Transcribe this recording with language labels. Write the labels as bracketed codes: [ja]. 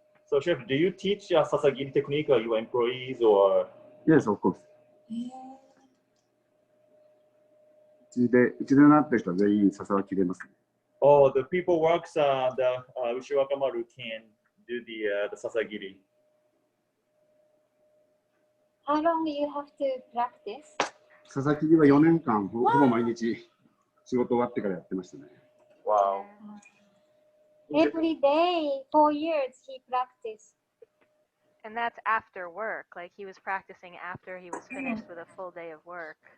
[en] So, Chef, do you teach sasagiri technique to your employees or? Yes, of course. [ja] うちで習ってる人は全員笹は切れますね。 [en] Oh, the people works the Ushiwakamaru can do the sasagiri. How long do you have to practice? [ja] 笹切りは4年間ほぼ毎日仕事終わってからやってましたね。 [en] Wow. Every day, 4 years he practiced. And that's after work. Like he was practicing after he was finished with a full day of work.